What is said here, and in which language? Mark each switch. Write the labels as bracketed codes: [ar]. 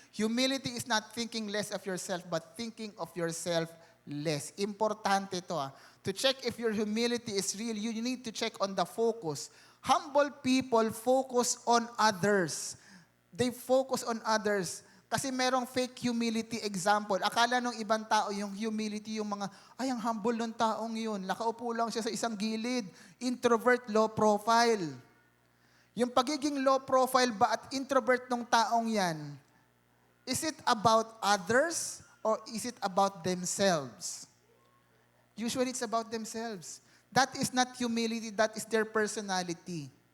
[en] Humility is not thinking less of yourself, but thinking of yourself less. [tl] Importante ito. [en] To check if your humility is real, you need to check on the focus. Humble people focus on others. They focus on others. [tl] Kasi merong [en] fake humility example. [tl] Akala nung ibang tao, yung humility, yung mga, ay, ang humble ng taong yun. Nakaupo lang siya sa isang gilid. [en] Introvert, low profile. [tl] Yung pagiging low profile ba at introvert ng taong yan, [en] is it about others or is it about themselves? Usually it's about themselves. That is not humility, that is their personality.